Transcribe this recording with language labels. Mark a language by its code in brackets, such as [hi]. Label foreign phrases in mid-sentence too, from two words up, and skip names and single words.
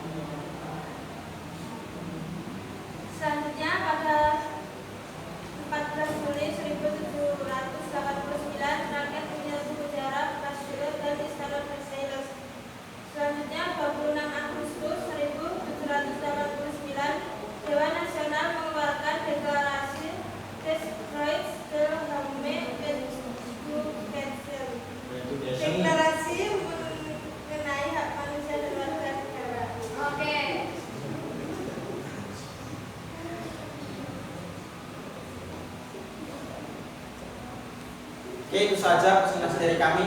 [id] Selanjutnya pada 14 Juli 1789, rakyat menyerbu penjara Bastille dan Istana Versailles. Selanjutnya 26 Agustus 1789, Dewan Nasional mengeluarkan deklarasi Des Droits de l'Homme et du Peuple. Deklarasi mengenai hak manusia dan warga negara. Oke. Oke, itu saja presentasi dari kami.